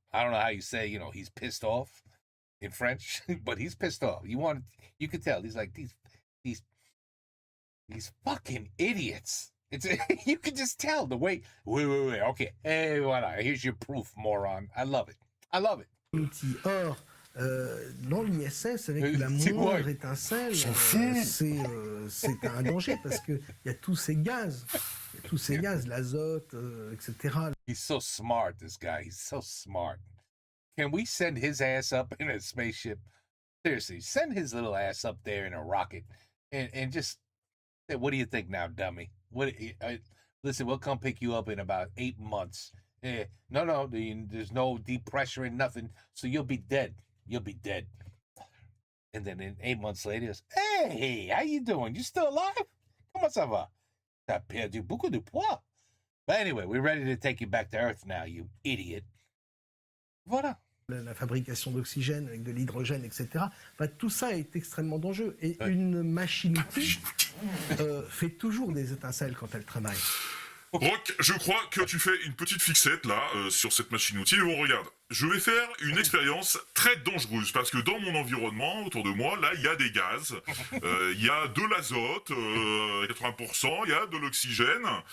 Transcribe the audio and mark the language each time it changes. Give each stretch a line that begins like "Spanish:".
English: I don't know how you say, he's pissed off in French, but he's pissed off. You could tell. He's like, these fucking idiots. You can just tell the way. Wait. Okay. Hey, voilà. Here's your proof, moron. I love it.
French: Or, dans l'ISS, avec la moindre étincelle, c'est un danger parce qu'il y a tous ces gaz, l'azote, etc.
English: He's so smart, this guy. He's so smart. Can we send his ass up in a spaceship? Seriously, send his little ass up there in a rocket and just say, what do you think now, dummy? Listen, we'll come pick you up in about 8 months. No, there's no deep pressure and nothing, so you'll be dead. You'll be dead. And then 8 months later, hey, how you doing? You still alive?
French: Comment ça va? T'as perdu beaucoup de poids.
English: But anyway, we're ready to take you back to Earth now, you idiot.
French: Voilà. La fabrication d'oxygène avec de l'hydrogène, etc. Enfin, tout ça est extrêmement dangereux. Et une machine-outil fait toujours des étincelles quand elle travaille. Rock, je crois que tu fais une petite fixette là sur cette machine-outil. Bon, regarde, je vais faire une expérience très dangereuse parce que dans mon environnement, autour de moi, là, il y a des gaz, il y a de l'azote, 80%, il y a de l'oxygène.